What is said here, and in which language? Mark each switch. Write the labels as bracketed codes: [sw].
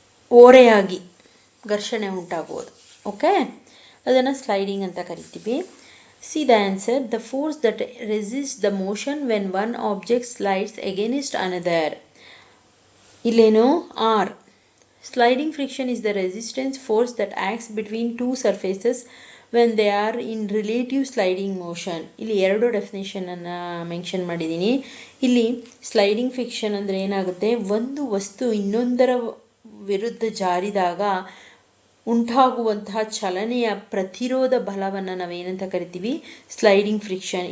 [kn] ಓರೆಯಾಗಿ ಘರ್ಷಣೆ ಉಂಟಾಗುವುದು. ಓಕೆ, ಅದನ್ನು ಸ್ಲೈಡಿಂಗ್ ಅಂತ ಕರಿತೀವಿ. [en] See the answer. The force that resist the motion when one object slides against another. [kn] ಇಲ್ಲೇನು? R. [en] Sliding friction is the resistance force that acts between two surfaces when they are in relative sliding motion. [kn] ಇಲ್ಲಿ ಎರಡು definition ಅನ್ನ mention ಮಾಡಿದ್ದೀನಿ. ಇಲ್ಲಿ sliding friction ಅಂದರೆ ಏನಾಗುತ್ತೆ? ಒಂದು ವಸ್ತು ಇನ್ನೊಂದರ ವಿರುದ್ಧ ಜಾರಿದಾಗ ಉಂಟಾಗುವಂತಹ ಚಲನೆಯ ಪ್ರತಿರೋಧ ಬಲವನ್ನು ನಾವೇನಂತ ಕರಿತೀವಿ? Sliding friction.